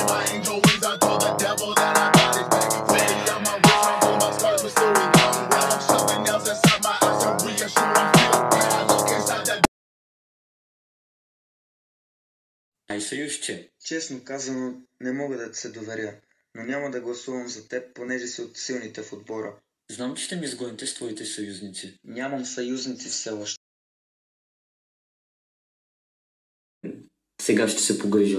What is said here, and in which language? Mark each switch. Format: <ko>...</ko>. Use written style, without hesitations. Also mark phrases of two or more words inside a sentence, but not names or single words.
<en>angel wings. I told the devil that I got his back. 50 on my wrist, I'm through my scars, but still we young. Well, I'm shoving nails inside my eyes to reassure I'm still bad. I look inside the.</en> <bg>Ай, Съюзче. Честно казано, не мога да ти се доверя, но няма да гласувам за теб, понеже си от силните в отбора. Знам, че ще ми изгоните с твоите съюзници. Нямам съюзници все още. Сега ще се погрижа.</bg>